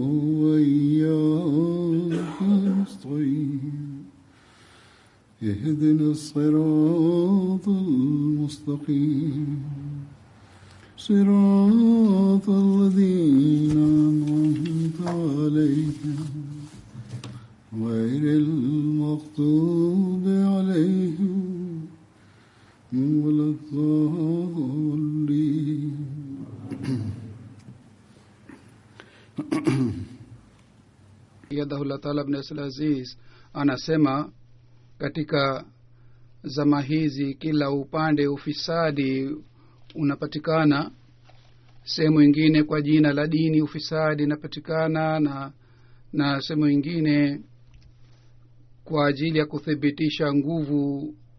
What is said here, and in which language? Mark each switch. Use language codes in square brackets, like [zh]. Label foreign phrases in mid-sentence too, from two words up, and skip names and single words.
[ar] وإياك نستعين اهدنا الصراط المستقيم صراط الذين أنعمت عليهم غير المغضوب عليهم ولا الضالين. [sw] Yadahullah Taala ibn Aziz anasema katika zama hizi kila upande ufisadi unapatikana. Sehemu nyingine kwa jina la dini ufisadi unapatikana na sehemu nyingine kwa ajili ya kuthibitisha nguvu